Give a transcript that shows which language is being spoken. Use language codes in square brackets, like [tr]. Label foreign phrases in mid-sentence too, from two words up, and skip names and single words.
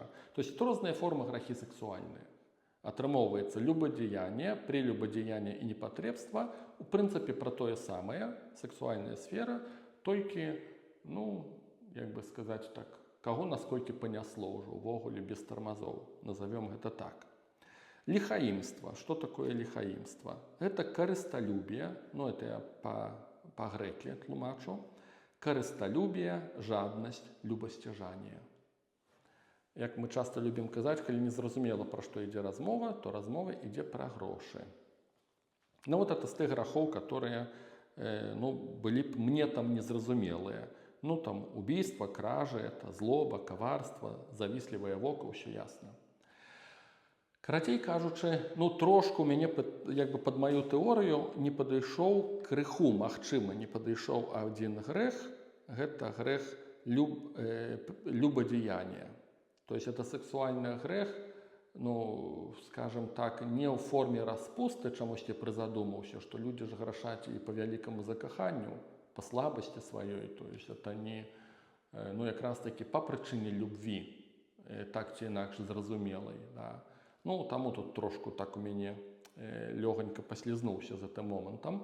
[ru] То есть [be] розныя формы грахі сексуальныя. Атрымоўваецца любадзеянне, прелюбадзеянне і непатрэбства, у прынцыпе пра тое самае, сексуальная сфера, толькі, ну, як бы сказаць так, каго насколькі панясло ўжо, увогуле без тармазоў, назовем гэта так. [ru] Лихаимство. Что такое лихаимство? [be] Это карысталюбие, ну это я по-греки тлумачу. Карысталюбие, жадность, любасцяжанне. Як мы часто любім казаць, калі незразумела, пра што ідзе размова, то размова ідзе пра грошы. Ну вот это з тых грахоў, которые ну, былі б мне там незразумелыя. [ru] Ну там убийство, кражи, это злоба, коварство, [be] завистлівае вока, ўсё ясна. Карацей кажучы, ну трошку мяне як бы пад маю тэорыю не падышоў крыху, магчыма, не падышоў адзін грэх, гэта грэх любадзеяння. [ru] То есть это сексуальный грех, [be] ну, скажем так, не ў форме распусты, чамусьці прызадумаўся, што людзі ж грашаць і па вялікаму закаханню, па слабасці сваёй, [ru] то есть это не, [be] ну, якраз таки па прычыне любві, так ці інакш зразумелай, да. Ну, таму тут трошку так у мяне лёгонька паслізнуўся за тым момантам.